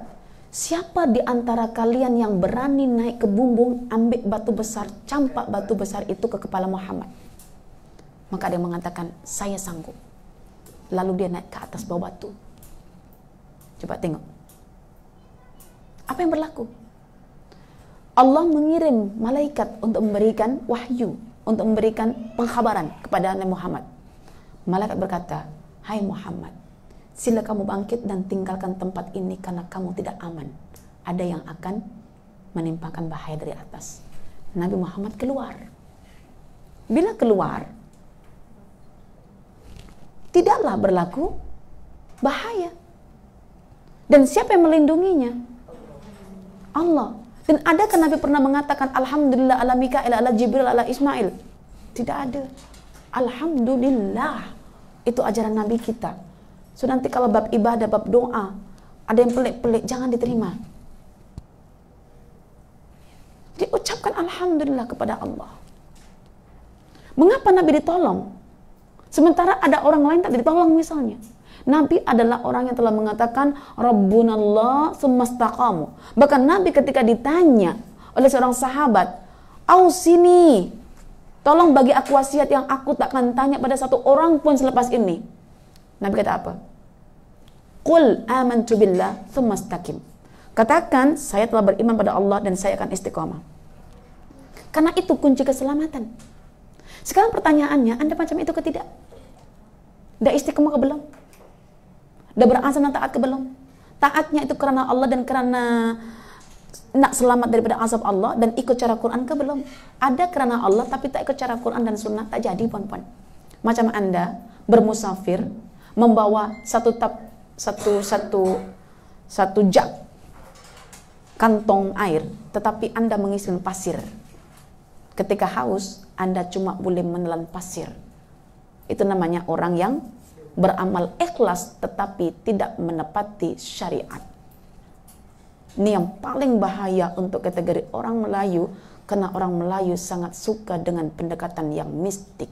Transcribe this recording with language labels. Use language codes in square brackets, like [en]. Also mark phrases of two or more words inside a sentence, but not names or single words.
[ms] Siapa di antara kalian yang berani naik ke bumbung, ambil batu besar, campak batu besar itu ke kepala Muhammad? Maka dia mengatakan, saya sanggup. Lalu dia naik ke atas bawah batu. Coba tengok. Apa yang berlaku? Allah mengirim malaikat untuk memberikan wahyu, untuk memberikan pengkhabaran kepada Nabi Muhammad. Malaikat berkata, hai Muhammad, sila kamu bangkit dan tinggalkan tempat ini karena kamu tidak aman. Ada yang akan menimpakan bahaya dari atas. Nabi Muhammad keluar. Bila keluar, tidaklah berlaku bahaya. Dan siapa yang melindunginya? Allah. Dan adakah Nabi pernah mengatakan [ar] الحمد لله على ميكائيل، على جبريل، على إسماعيل? [ms] Tidak ada. Alhamdulillah. Itu ajaran Nabi kita. So nanti kalau bab ibadah, bab doa, ada yang pelik-pelik, jangan diterima. Jadi ucapkan Alhamdulillah kepada Allah. Mengapa Nabi ditolong? Sementara ada orang lain tak ditolong misalnya. Nabi adalah orang yang telah mengatakan [ar] ربنا الله ثم استقاموا. [ms] Bahkan Nabi ketika ditanya oleh seorang sahabat, "Ausini, tolong bagi aku wasiat yang aku tak akan tanya pada satu orang pun selepas ini." Nabi kata apa? [ar] قل آمنت بالله ثم استقم. [ms] Katakan, saya telah beriman pada Allah dan saya akan istiqamah. Karena itu kunci keselamatan. Sekarang pertanyaannya, Anda macam itu ke tidak? Dah istiqamah ke belum? Dah berazam dan taat ke belum? Taatnya itu karena Allah dan karena nak selamat daripada azab Allah dan ikut cara Quran ke belum? Ada karena Allah tapi tak ikut cara Quran dan sunnah, tak jadi puan-puan. Macam Anda bermusafir membawa satu jug kantong air, tetapi Anda mengisi dengan pasir. Ketika haus, Anda cuma boleh menelan pasir. Itu namanya orang yang beramal ikhlas tetapi tidak menepati syariat. Ini yang paling bahaya untuk kategori orang Melayu, karena orang Melayu sangat suka dengan pendekatan yang mistik.